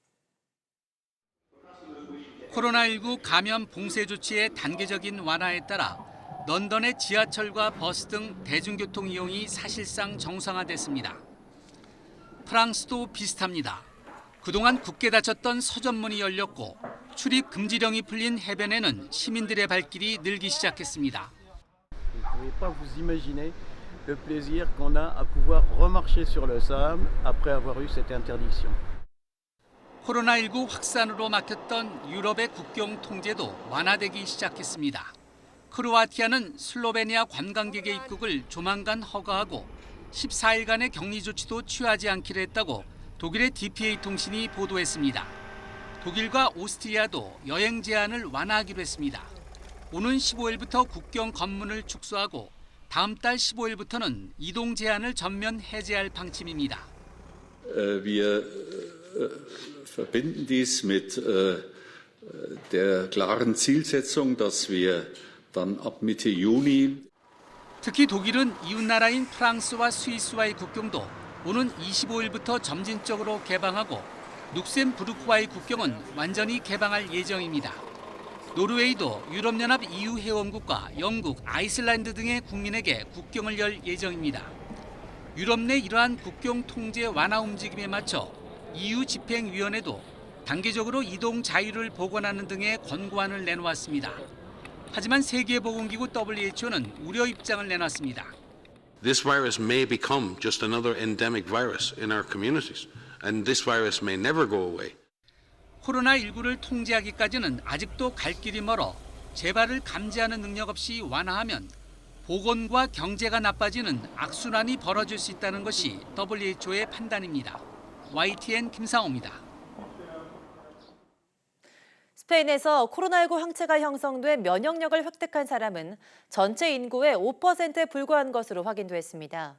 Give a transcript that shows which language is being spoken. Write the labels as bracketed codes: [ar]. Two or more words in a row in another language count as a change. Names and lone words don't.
[ko] 코로나19 감염 봉쇄 조치의 단계적인 완화에 따라 런던의 지하철과 버스 등 대중교통 이용이 사실상 정상화됐습니다. 프랑스도 비슷합니다. 그동안 굳게 닫혔던 서점문이 열렸고 출입 금지령이 풀린 해변에는 시민들의 발길이 늘기 시작했습니다. [fr] Vous ne pouvez pas vous imaginer le plaisir qu'on a à pouvoir remarcher sur le sable après avoir eu cette interdiction. [ko] 코로나19 확산으로 막혔던 유럽의 국경 통제도 완화되기 시작했습니다. 크로아티아는 슬로베니아 관광객의 입국을 조만간 허가하고 14일간의 격리 조치도 취하지 않기로 했다고 독일의 DPA 통신이 보도했습니다. 독일과 오스트리아도 여행 제한을 완화하기로 했습니다. 오는 15일부터 국경 검문을 축소하고 다음 달 15일부터는 이동 제한을 전면 해제할 방침입니다. [de] Wir verbinden dies mit der klaren Zielsetzung, dass wir dann ab Mitte Juni [ko] 특히 독일은 이웃나라인 프랑스와 스위스와의 국경도 오는 25일부터 점진적으로 개방하고 룩셈부르크와의 국경은 완전히 개방할 예정입니다. 노르웨이도 유럽연합 EU 회원국과 영국, 아이슬란드 등의 국민에게 국경을 열 예정입니다. 유럽 내 이러한 국경 통제 완화 움직임에 맞춰 EU 집행위원회도 단계적으로 이동 자유를 복원하는 등의 권고안을 내놓았습니다. 하지만 세계보건기구 WHO는 우려 입장을 내놨습니다. [en] This virus may become just another endemic virus in our communities, and this virus may never go away. [ko] 코로나19를 통제하기까지는 아직도 갈 길이 멀어 재발을 감지하는 능력 없이 완화하면 보건과 경제가 나빠지는 악순환이 벌어질 수 있다는 것이 WHO의 판단입니다. YTN 김상호입니다. 스페인에서 코로나19 항체가 형성돼 면역력을 획득한 사람은 전체 인구의 5%에 불과한 것으로 확인됐습니다.